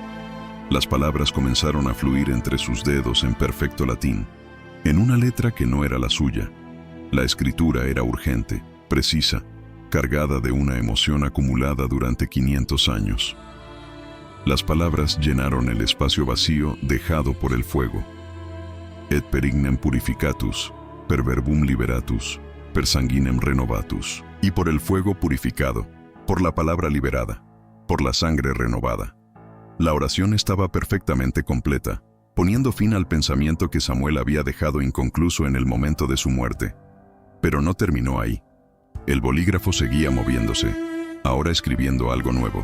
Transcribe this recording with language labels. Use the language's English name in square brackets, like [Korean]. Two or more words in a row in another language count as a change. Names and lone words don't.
[Spanish] Las palabras comenzaron a fluir entre sus dedos en perfecto latín, en una letra que no era la suya. La escritura era urgente, precisa, cargada de una emoción acumulada durante 500 años. Las palabras llenaron el espacio vacío dejado por el fuego. [Latin] Et per ignem purificatus, per verbum liberatus, per sanguinem renovatus. [Spanish] Y por el fuego purificado, por la palabra liberada, por la sangre renovada. La oración estaba perfectamente completa, poniendo fin al pensamiento que Samuel había dejado inconcluso en el momento de su muerte. Pero no terminó ahí. El bolígrafo seguía moviéndose, ahora escribiendo algo nuevo.